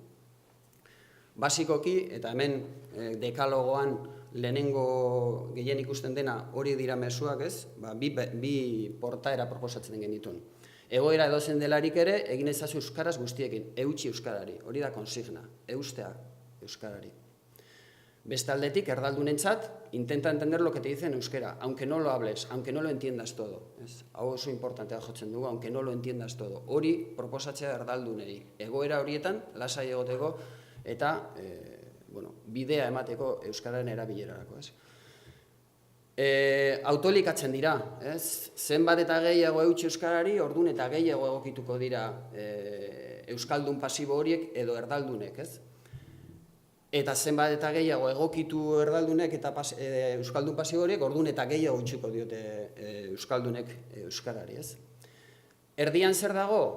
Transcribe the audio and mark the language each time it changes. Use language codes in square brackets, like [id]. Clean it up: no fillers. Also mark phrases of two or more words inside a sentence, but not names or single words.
[eu] Basikoki, eta hemen dekalogoan lehenengo gehien ikusten dena hori dira mezuak, bi portaera proposatzen genituen. Egoera edozen delarik ere, egin ezazu euskaraz guztiekin, eutxi euskarari, hori da konsigna, eustea euskarari. Beste aldetik, erdaldunentzat, [es] intenta entender lo que te dicen en euskera, aunque no lo hables, aunque no lo entiendas todo. [eu] Hau oso importantea jotzen dugu, [es] aunque no lo entiendas todo. [eu] Hori proposatzea erdaldunei. Egoera horietan, lasai egoteko, eta bidea emateko euskararen erabilerarako. Autolikatzen dira, zenbat eta gehiago eutxi euskarari, ordun eta gehiago egokituko dira euskaldun pasibo horiek edo erdaldunek, eta zenbat eta gehiago egokitu erdaldunek eta euskaldun pasibo horiek, ordun eta gehiago utxiko diote euskaldunek euskarari, Erdian zer dago?